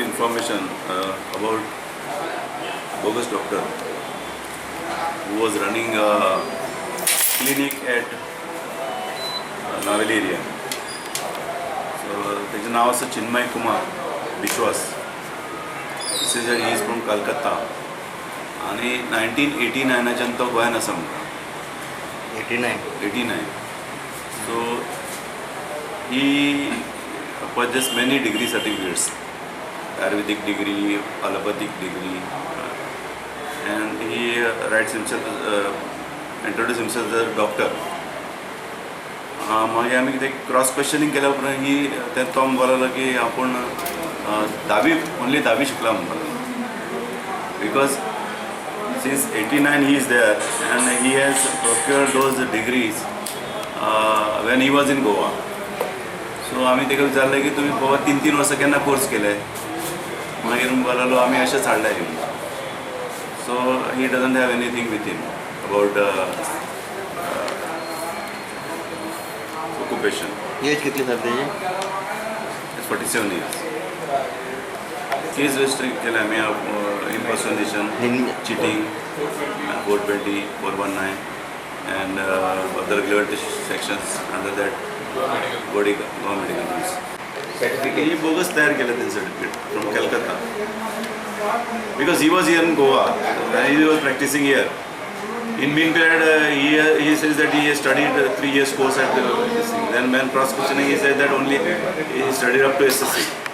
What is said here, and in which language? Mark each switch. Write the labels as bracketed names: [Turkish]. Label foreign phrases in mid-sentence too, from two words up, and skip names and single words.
[English] information about bogus doctor who was running a clinic at Naveli area. [Konkani] So त्याचं नाव असं चिन्मय कुमार विश्वास. [English] He is from Calcutta [Konkani] आणि 1989 तो गोंयान आसा म्हणटा. 89. [English] So he purchased many degree certificates, Ayurvedic degree, allopathic degree, and he writes himself, introduced himself as a doctor. [Konkani] मागीर आमी कितें [English] cross questioning [Konkani] केल्या उपरांत ही तो बोललो की आपूण ओनली 10वी शिकला म्हणपाक बिकॉज [English] since 89 he is there and he has procured those degrees when he was in Goa. [Konkani] So आमी तेका विचारलें की तुमी गोवा 3 वर्सां केन्ना कोर्स केले. मागीर बोललो आमी अशेंच हाडले. [English] So he doesn't have anything with him about occupation. [Konkani] एज कितली सर तेजी? [English] It's 47 years. Case restrict [Konkani] केले आमी [English] impersonation, cheating, 420, 419 and other relevant sections under that body medical rules. Certificate he bogus [Konkani] तयार केलं ते [English] certificate from Calcutta because he was here in Goa and he was practicing here. In mean period he says that he has studied 3 years course at this thing. Then when cross questioning he said that only he studied up to SSC.